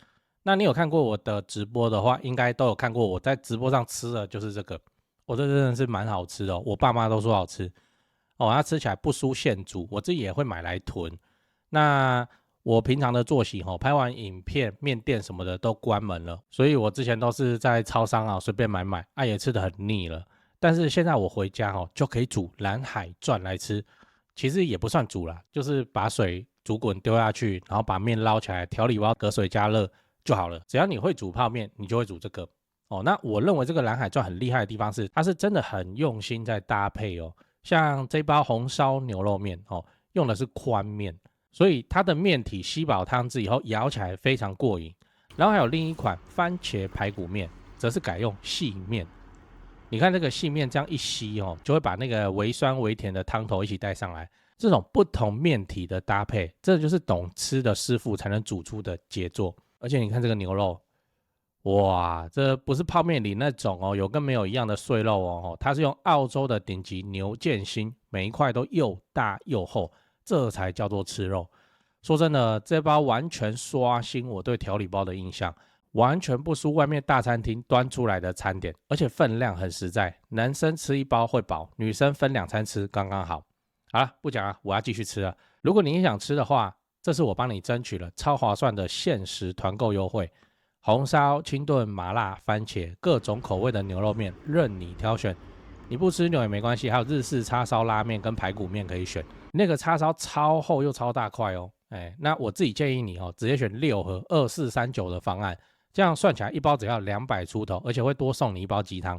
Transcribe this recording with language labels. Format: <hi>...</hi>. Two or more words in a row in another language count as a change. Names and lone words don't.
<zh>那你有看過我的直播的話，應該都有看過我在直播上吃的就是這個，我這真的是蠻好吃的哦，我爸媽都說好吃。哦，它吃起來不輸現煮，我自己也會買來囤。那我平常的作息拍完影片，麵店什麼的都關門了，所以我之前都是在超商啊隨便買，也吃得很膩了。但是現在我回家就可以煮藍海鑽來吃，其實也不算煮啦，就是把水煮滾丟下去，然後把麵撈起來，調理包隔水加熱就好了。只要你會煮泡麵，你就會煮這個。哦，那我認為這個藍海鑽很厲害的地方是，它是真的很用心在搭配哦。像這包紅燒牛肉麵用的是寬麵，所以它的麵體吸飽湯汁以後咬起來非常過癮。然後還有另一款番茄排骨麵，則是改用細麵。你看這個細麵這樣一吸就會把那個微酸微甜的湯頭一起帶上來。這種不同麵體的搭配，這就是懂吃的師傅才能煮出的傑作。而且你看這個牛肉，哇，這不是泡麵裡那種有跟沒有一樣的碎肉它是用澳洲的頂級牛腱心，每一塊都又大又厚，這才叫做吃肉。說真的，這包完全刷新我對調理包的印象，完全不輸外面大餐廳端出來的餐點，而且分量很實在，男生吃一包會飽，女生分2餐吃剛剛好。好了，不講了，我要繼續吃了。如果你也想吃的話，這是我幫你爭取了超划算的限時團購優惠。紅燒、清燉、麻辣、番茄，各種口味的牛肉麵任你挑選。你不吃牛也沒關係，還有日式叉燒拉麵跟排骨麵可以選。那個叉燒超厚又超大塊哦。那我自己建議你直接選6盒2439的方案，這樣算起來一包只要200出頭，而且會多送你一包雞湯。</zh>